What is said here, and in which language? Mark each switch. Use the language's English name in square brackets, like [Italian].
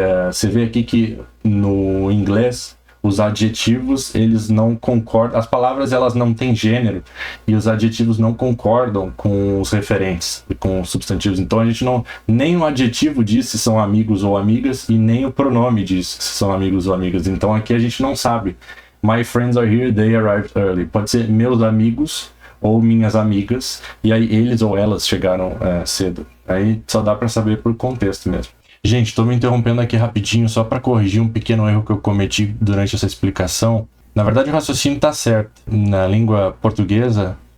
[Portuguese] você vê aqui que no inglês os adjetivos, eles não concordam, as palavras elas não têm gênero e os adjetivos não concordam com os referentes e com os substantivos. Então a gente não, nem o adjetivo diz se são amigos ou amigas e nem o pronome diz se são amigos ou amigas. Então aqui a gente não sabe. [English] My friends are here, they arrived early. [Portuguese] Pode ser meus amigos ou minhas amigas, e aí eles ou elas chegaram cedo. Aí só dá para saber por contexto mesmo. Gente, estou me interrompendo aqui rapidinho só para corrigir um pequeno erro que eu cometi durante essa explicação. Na verdade, o raciocínio está certo. Na língua portuguesa,